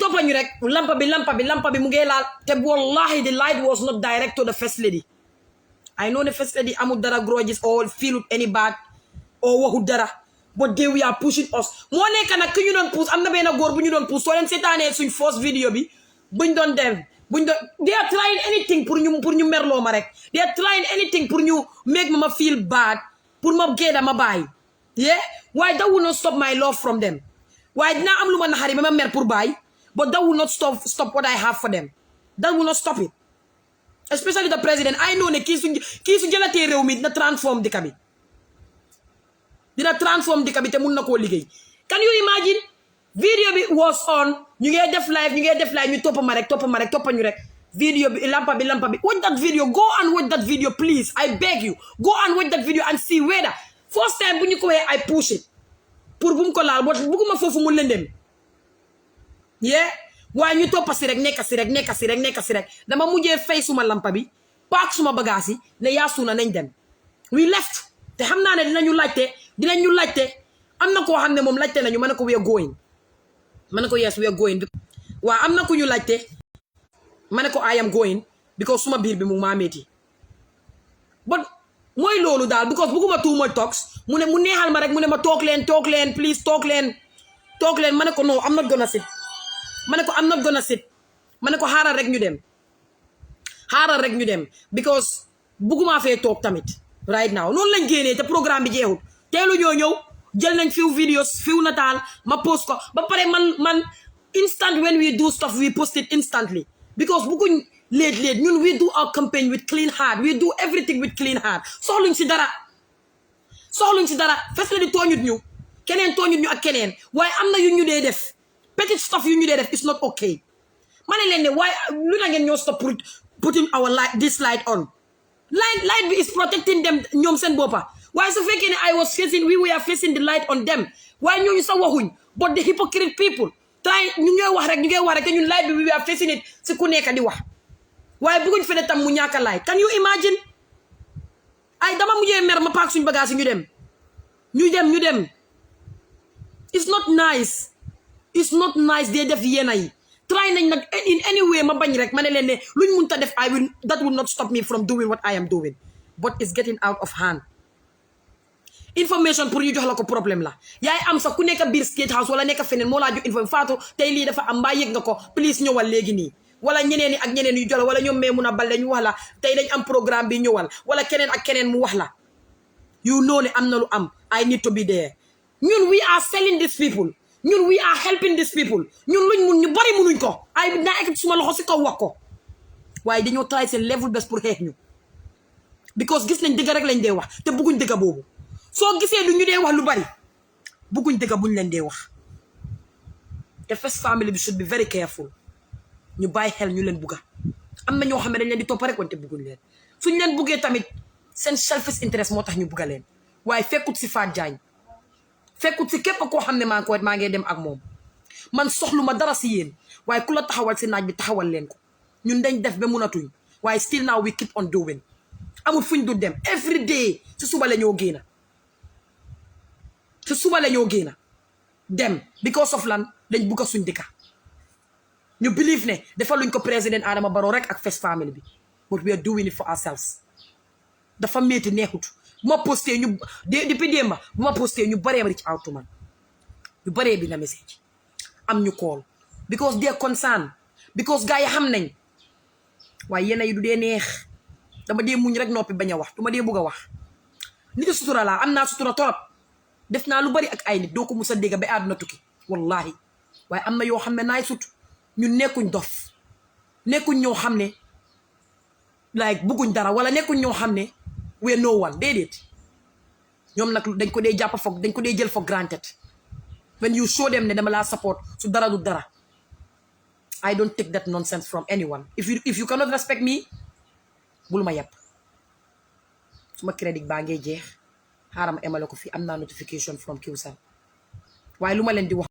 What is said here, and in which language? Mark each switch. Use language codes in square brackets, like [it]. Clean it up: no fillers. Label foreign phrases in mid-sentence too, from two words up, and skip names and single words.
[wo] toppañu rek lampa bi mu ngee laal te wallahi [en] the light was not direct to the first lady I know the first lady [wo] amul dara [en] grudges or feel any bad or [wo] waxu dara [en] but they we are pushing us [wo] moo nekk nag ki ñu doon push am na benn góor bu ñu doon push soo leen seetaanee suñ [en] first video [wo] bi buñ doon [en] they are trying anything [wo] pour ñu merloo ma rek [en] they are trying anything [wo] pour ñu make ma [en] feel bad [wo] pour ma géeda ma bàyyi waaye [en] that will not stop my love from them [wo] waaye dinaa am lu ma naxari ba ma mer pour bàyyi [en] but that will not stop what I have for them that will not stop it especially the president I know [wo] ne kii su jëlatee réew mi dina transform dëkk bi te mun na koo liggéey [en] can you imagine [wo] video bi [en] was on [wo] ñu ngee def live ñu toppa ñu rek video bi lampa bi [en] watch that video go and watch that video please I beg you go and watch that video and see whether first time [wo] bu ñu ko waxee [en] I push it [wo] pour bu mu ko laal bugguma foofu mu lëndëm waaye ñu toppa si rek nekk si rek dama mujjee fay suma lampa bi paak suma bagage yi ne yaa suuna nañ dem [en] we left [wo] te xam naa ne dinañu laajte am na koo xam ne moom laajte nañu ma ne ko [en] we are going [wo] ma ne ko [en] yes we are going [wo] waaw am na ku ñu laajte ma ne ko [en] I am going because [wo] suma biir bi mu maa metti but mooy loolu daal because bugguma [en] too much talks [wo] mu neexal ma rek mu ne ma toog leen please toog leen ma ne ko [en] no I'm not gonna sit [wo] ma ne ko [en] I'm not gonna sit [wo] ma ne ko xaaral rek ñu dem because bugguma fee toog tamit [en] right now [wo] noonu lañ génnee te programme bi jeexul teelu ñëw jël nañ [en] few videos few [wo] nataal ma post ko ba pare man [en] instant when we do stuff we post it instantly because [wo] bugguñ late ñun [en] we do our campaign with clean heart we do everything with clean heart [wo] soxluñ si dara fes la di tooñut ñu keneen tooñut ñu ak keneen waaye am na yu ñu dee def petit stuff yu ñu dee def [en] it's not okay [wo] ma ne leen ne waaye lu na ngeen ñoo [en] stop putting our this light on [wo] light bi [en] is protecting them [wo] ñoom seen boppa waaye su fekkee ne [en] we were facing the light on them [wo] waaye ñooñu sax waxuñ [en] but the hypocrite people try [wo] ñu ngay wax rek te ñun light bi [en] we were facing it [wo] si ku nekk di wax waaye bëgguñ fene tam mu ñàkk light [en] can you imagine [wo] ay dama mujjee mer ma paak suñ bagage ñu dem [en] it's not nice [wo] dee def yéena yi try nañ nag [en] in any way [wo] ma bañ rek ma ne leen ne luñ mun ta def [en] that will not stop me from doing what I am doing but it's getting out of hand. [wo] Information pour ñu jox la ko problème la yaay am sax ku nekk biir State House wala nekk feneen moo laa jox information Fatou tey lii dafa am mbaa yëg nga ko please ñëwal léegi nii wala ñeneen ak ñeneen yu jola wala ñoom mee mun a bal ñu wax la tey dañ am programme bi ñëwal wala keneen ak keneen mu wax la [en] you know [wo] ne am na lu am [en] I need to be there. [wo] ñun [en] we are selling these people [wo] ñun [en] we are helping these people [wo] ñun luñ mun ñu bari munuñ ko ay naa ekkati suma loxo si kaw wax ko waaye dañoo try seen [en] level best [wo] pour xeex ñu because gis nañ dëgg rek lañ dee wax te bëgguñ dëgg boobu soo gisee du ñu dee wax lu bari bëgguñ dëgg buñ leen dee wax te First Family bi should [en] be very careful [wo] ñu bàyyi xel ñu leen bugga am na ñoo xam ne dañ leen di topp rek wante bëgguñ leen suñ leen buggee tamit seen [en] selfish interest [wo] moo tax ñu bugga leen waaye fekkut si Fatou Jagne fekkut si képp koo xam ne maa ngi dem ak moom man soxlu ma dara si yéen waaye ku la taxawal si naaj bi taxawal leen ko ñun dañ def ba munatuñ waaye [en] still now we keep on doing [wo] amul fuñ du dem [en] every day [wo] si suba la ñoo génna si suba la ñoo génna dem [en] because of [wo] lan dañ bugga suñ dëkka ñu believe ne dafa luñ ko président Adama Barrow rek ak First Family bi [en] but we are doing it for ourselves [wo] dafa métti neexut bu ma posté ñu depuis démba bu ma posté ñu baree bari ci awtu man ñu baree bi na message am ñu call [en] because they are concerned because [wo] gars yi xam nañ waaye yéen yi du dee neex dama dee muñ rek noppi bañ a wax du ma dee bugg a wax nit sutura laa am naa sutura torop def naa lu bari ak ay nit doo ko mus a dégg ba àdduna tukki wallahi waaye am na yoo xam ne naay sut ñun nekkuñ dof nekkuñ ñoo xam ne like bugguñ dara wala nekkuñ ñoo xam ne [en] we no one [wo] déedéet ñoom nag dañ ko dee jàpp foog dañ ko dee jël [en] for granted when you show them [wo] ne dama laa support su dara du dara [en] I don't take that nonsense from anyone if you cannot respect me [wo] bul ma yàpp suma crédit baa ngee jeex xaaral ma emale ko fii am naa [en] notification from Qcell [wo] waaye lu ma leen di wax